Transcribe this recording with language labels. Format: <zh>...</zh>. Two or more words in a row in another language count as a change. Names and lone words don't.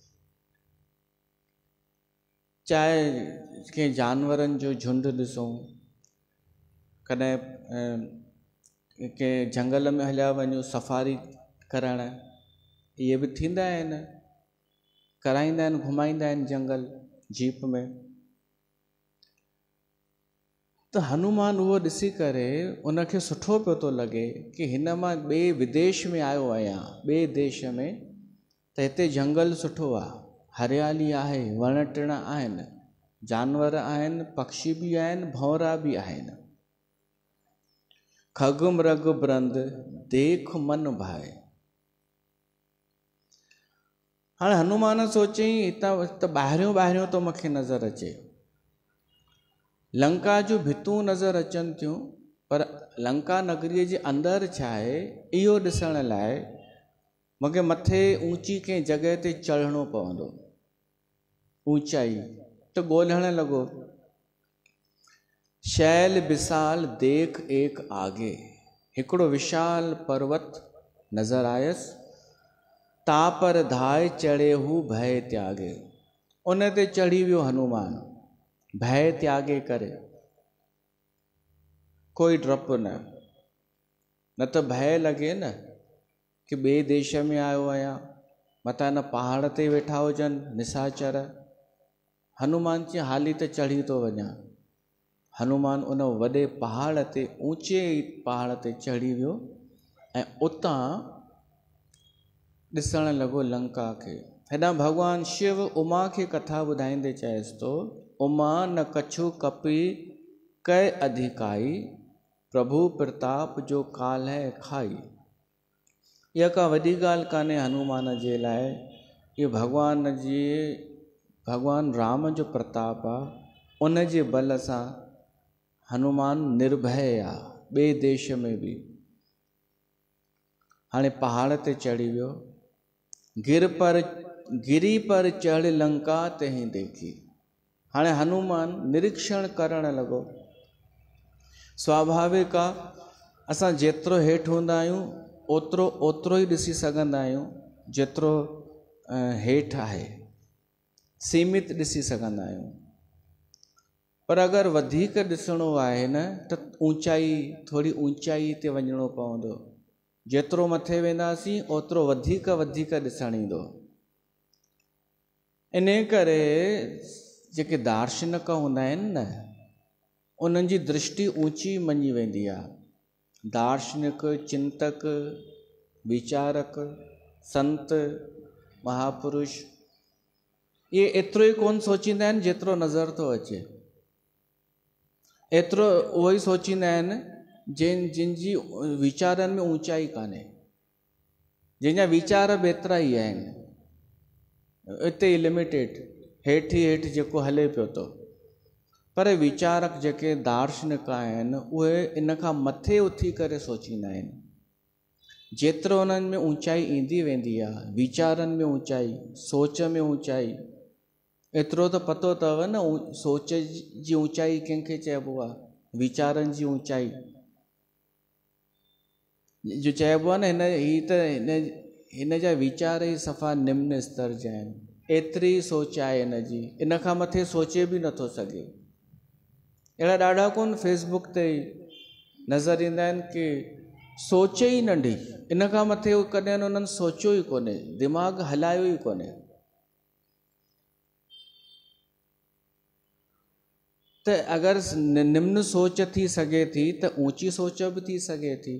<sd>चाहे कंहिं जानवरनि जो झुंड ॾिसूं, कॾहिं कंहिं झंगल में हलिया वञूं सफ़ारी करणु, इहे बि थींदा आहिनि, कराईंदा आहिनि, घुमाईंदा आहिनि जंगल जीप में। त हनुमान उहो ॾिसी करे उनखे सुठो पियो थो लॻे कि हिन मां ॿिए विदेश में आयो आहियां, ॿिए देश में, त हिते जंगल सुठो आहे, हरियाली आहे, वण टिण आहिनि, जानवर आहिनि, पक्षी बि आहिनि, भंवरा बि आहिनि।</sd> <awa>खग मृग ब्रंद देख मन भाए।</awa> <sd>हाँ हनुमान सोचई हितां त ॿाहिरियों ॿाहिरियों तो मूंखे नज़र अचे, लंका जो भितूं नज़र अचनि थियूं, पर लंका नगरीअ जे अंदरि छा आहे इहो ॾिसण लाइ मूंखे मथे ऊंची कंहिं जॻह ते चढ़णो पवंदो, ऊंचाई त ॻोल्हण लॻो।</sd> <awa>शैल विशाल देख एक आगे,</awa> <sd>हिकिड़ो विशाल पर्वत नज़र आयसि।</sd> <awa>तापर धाए चढ़े हू भय त्यागे,</awa> <sd>उन ते चढ़ी वियो हनुमान भय त्यागे करे। कोई डपु न त भय लॻे न कि ॿिए देश में आयो आहियां, मथां न पहाड़ ते वेठा हुजनि निशाचर। हनुमान जी हाली त चढ़ी थो वञा। हनुमान उन वॾे पहाड़ ते ऊंचे पहाड़ ते चढ़ी वियो ऐं उतां ॾिसण लॻो लंका खे। हेॾां भॻवान शिव उमा खे कथा ॿुधाईंदे चएसि थो,</sd> <awa>उमा न कछु कपी कै अधिकाई, प्रभु प्रताप जो काल है खाई।</awa> <sd>इहा का वॾी ॻाल्हि कान्हे हनुमान जे लाइ, इहो भॻवान राम जो प्रताप आहे। उन जे बल सां हनुमान निर्भय आहे ॿिए देश में बि। हाणे पहाड़ ते चढ़ी वियो,</sd> <awa>गिरी पर चढ़ लंका तहीं देखी।</awa> <sd>हाणे हनुमान निरीक्षण करण लॻो। स्वाभाविक आहे असां जेतिरो हेठि हूंदा आहियूं ओतिरो ई ॾिसी सघंदा आहियूं, जेतिरो हेठि आहे सीमित ॾिसी सघंदा आहियूं। पर अगरि वधीक ॾिसणो आहे न त थोरी ऊंचाई ते वञिणो पवंदो। जेतिरो मथे वेंदासीं ओतिरो वधीक ॾिसणु ईंदो। इन करे जेके दार्शनिक हूंदा आहिनि न, उन्हनि जी दृष्टि ऊंची मञी वेंदी आहे। दार्शनिक, चिंतक, विचारक, संत, महापुरुष इहे एतिरो ई कोन सोचींदा आहिनि जेतिरो नज़र थो अचे। एतिरो उहो ई सोचींदा आहिनि जिन जी वीचारनि में ऊंचाई कान्हे, जंहिंजा वीचार बि एतिरा ई आहिनि, हिते ई लिमिटेड, हेठि जेको हले पियो थो। पर वीचारक जेके दार्शनिक आहिनि उहे इन खां मथे उथी करे सोचींदा आहिनि। जेतिरो उन्हनि में ऊंचाई ईंदी वेंदी आहे, वीचारनि में ऊंचाई, सोच में ऊंचाई, एतिरो त पतो अथव न सोच जी ऊंचाई कंहिंखे चइबो आहे, वीचारनि जी ऊंचाई जो चइबो आहे न हिन जा वीचार ई सफ़ा निम्न स्तर जा आहिनि। एतिरी सोच आहे हिनजी, इन खां मथे सोचे बि नथो सघे। अहिड़ा ॾाढा कोन फेसबुक ते नज़र ईंदा आहिनि कि सोच ई नंढी, इन खां मथे कॾहिं उन्हनि सोचियो ई कोन्हे, दिमाग़ हलायो ई कोन्हे। त अगरि निम्न सोच थी सघे थी त ऊंची सोच बि थी सघे थी।</sd>